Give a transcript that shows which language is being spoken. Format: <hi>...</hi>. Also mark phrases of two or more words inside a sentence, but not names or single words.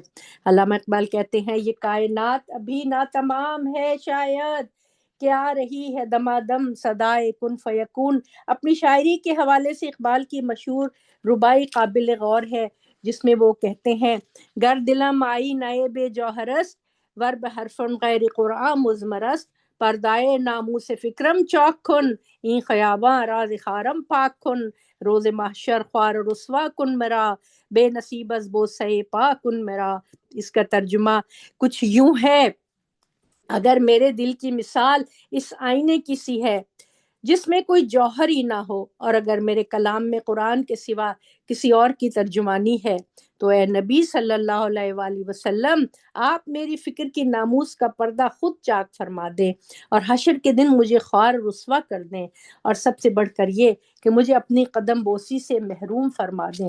<ur>علامہ اقبال کہتے ہیں یہ کائنات ابھی نہ تمام ہے شاید کہ آ رہی ہے دمادم صدائے</ur> <ar>کن فیکون۔</ar> <ur>اپنی شاعری کے حوالے سے اقبال کی مشہور رباعی قابل غور ہے، جس میں وہ کہتے ہیں</ur> <fa>گر دلم آئی نئے بے جوہرست ور بحرفن غیر قرآن مزمرست پردائے ناموس فکرم چاک کن این خیاباں راز خارم پاک کن روز محشر خوار رسوا کن مرا بے نصیب از بوسے پاک کن مرا۔</fa> <ur>اس کا ترجمہ کچھ یوں ہے، اگر میرے دل کی مثال اس آئینے کی سی ہے جس میں کوئی جوہر ہی نہ ہو، اور اگر میرے کلام میں قرآن کے سوا کسی اور کی ترجمانی ہے تو اے نبی</ur> <ar>صلی اللہ علیہ وآلہ وسلم،</ar> <ur>آپ میری فکر کی ناموس کا پردہ خود چاک فرما دیں اور حشر کے دن مجھے خوار رسوا کر دیں، اور سب سے بڑھ کر یہ کہ مجھے اپنی قدم بوسی سے محروم فرما دیں۔</ur>